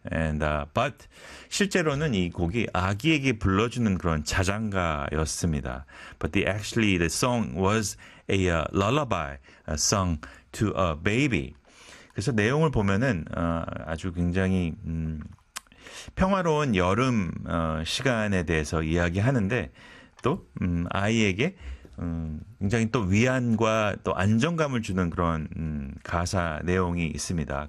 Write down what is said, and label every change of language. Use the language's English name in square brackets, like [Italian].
[Korean] But 실제로는 이 곡이 아기에게 불러주는 그런 자장가였습니다. [English] But actually the song was a lullaby, a song to a baby. [Korean] 그래서 내용을 보면은 아주 굉장히 평화로운 여름 시간에 대해서 이야기하는데 또 아이에게 굉장히 또 위안과 또 안정감을 주는 그런 가사 내용이 있습니다.